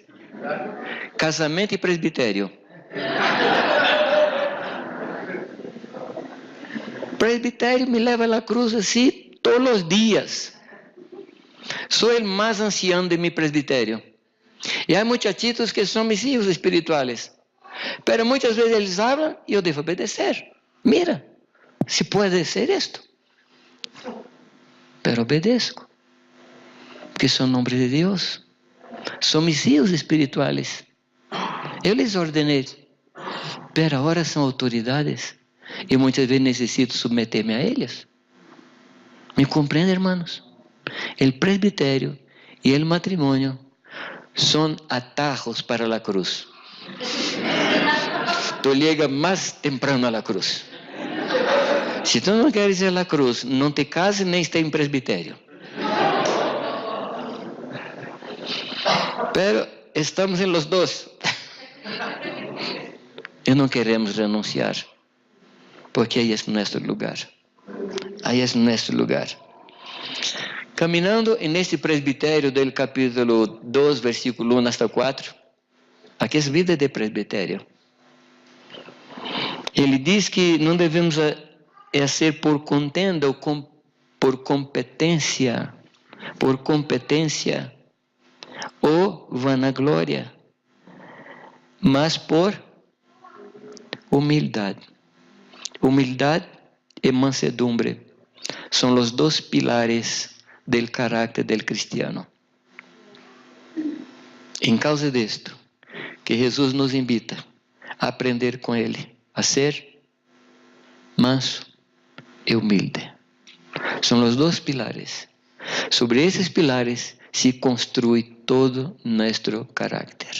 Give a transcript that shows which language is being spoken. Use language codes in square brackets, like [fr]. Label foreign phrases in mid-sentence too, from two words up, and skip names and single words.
[pt] Casamento e presbitério. Presbitério me leva à cruz assim todos os dias. Sou o mais ancião de mi presbitério. E há muchachitos que são [es] mis hijos espirituales. [pt] Pero muitas vezes eles falam e eu devo obedecer. Mira, se pode ser isto. [es] Pero obedezco. [pt] Porque sou nombre de Deus. São [es] mis hijos espirituales. [pt] Eu les ordenei. Pero agora são autoridades. E muitas vezes necessito submeter-me a eles. Me compreende, hermanos? O presbitério e o matrimônio são atajos para a cruz. [es] Tu llega mais temprano a la cruz. [pt] Se tu não queres ir à cruz, não te cases nem esteja em presbitério. Pero estamos em los dois. E não queremos renunciar. Porque aí é nosso lugar. Aí é nosso lugar. Caminhando neste presbitério do capítulo 2, versículo 1 hasta 4, aqui é vida de presbitério. Ele diz que não devemos ser por contenda ou por competência ou vanaglória, mas por humildade. Humildade e mansedumbre são os 2 pilares [es] del carácter del cristiano. [pt] Em causa disto, que Jesus nos invita a aprender com Ele, a ser manso e humilde. São os 2 pilares. Sobre esses pilares se construi todo nosso carácter.